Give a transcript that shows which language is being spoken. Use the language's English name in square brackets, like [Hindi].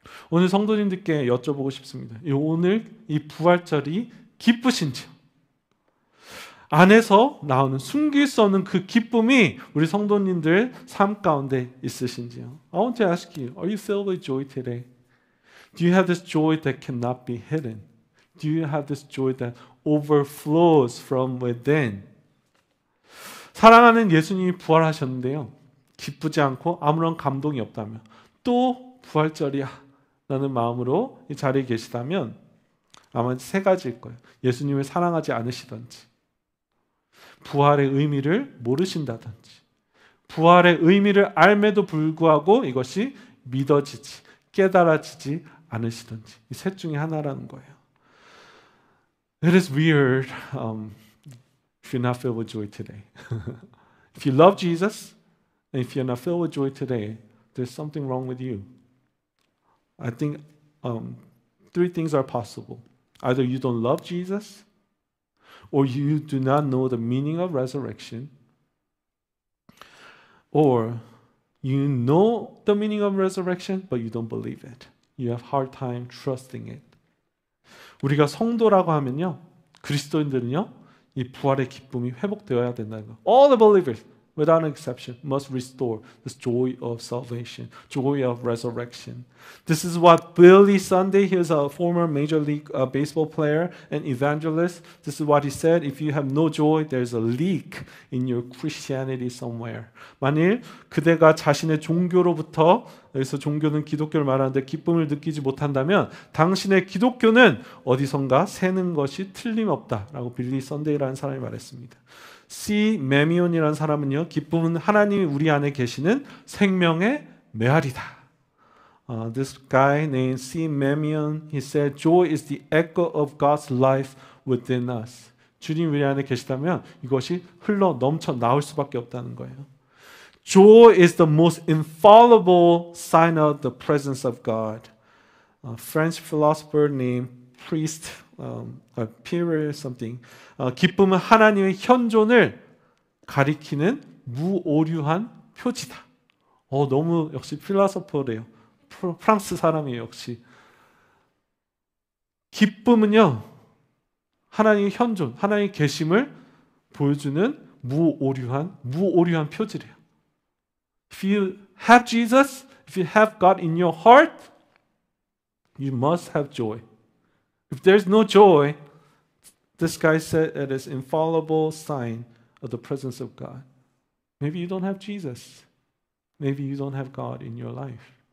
[Korean] 오늘 성도님들께 여쭤보고 싶습니다. 오늘 이 부활절이 기쁘신지요? 안에서 나오는 숨길 수 없는 그 기쁨이 우리 성도님들 삶 가운데 있으신지요? [English] I want to ask you, are you filled with joy today? Do you have this joy that cannot be hidden? Do you have this joy that overflows from within? [Korean] 사랑하는 예수님이 부활하셨는데요. 기쁘지 않고 아무런 감동이 없다면, 또 부활절이야 라는 마음으로 이 자리에 계시다면 아마 세 가지일 거예요. 예수님을 사랑하지 않으시던지, 부활의 의미를 모르신다든지, 부활의 의미를 알매도 불구하고 이것이 믿어지지, 깨달아지지 않으시든지, 이 셋 중에 하나라는 거예요. [English] It is weird if you're not filled with joy today. If you love Jesus, and if you're not filled with joy today, there's something wrong with you. I think three things are possible. Either you don't love Jesus, or you do not know the meaning of resurrection, or you know the meaning of resurrection, but you don't believe it. You have hard time trusting it. [Korean] 우리가 성도라고 하면요, 그리스도인들은요, 이 부활의 기쁨이 회복되어야 된다는 거. [English] All the believers, without an exception, must restore this joy of salvation, joy of resurrection. This is what Billy Sunday, he was a former Major League baseball player and evangelist. This is what he said, if you have no joy, there's a leak in your Christianity somewhere. [Korean] 만일 그대가 자신의 종교로부터, 여기서 종교는 기독교를 말하는데 기쁨을 느끼지 못한다면 당신의 기독교는 어디선가 새는 것이 틀림없다라고 빌리 선데이라는 사람이 말했습니다. [English] C. [Korean] 메미온이라는 사람은요, 기쁨은 하나님이 우리 안에 계시는 생명의 메아리다. [English] This guy named C. Memeon, he said, joy is the echo of God's life within us. [Korean] 주님 우리 안에 계시다면 이것이 흘러 넘쳐 나올 수밖에 없다는 거예요. [English] Joy is the most infallible sign of the presence of God. A French philosopher named Priest, Pierre something. [Korean] 기쁨은 하나님의 현존을 가리키는 무오류한 표지다. 너무 역시 필라소퍼래요. 프랑스 사람이에요, 역시. 기쁨은요, 하나님의 현존, 하나님의 계심을 보여주는 무오류한 표지래요. [English] If you have Jesus, if you have God in your heart, you must have joy. If there's no joy, this guy said it is infallible sign of the presence of God. Maybe you don't have Jesus. Maybe you don't have God in your life.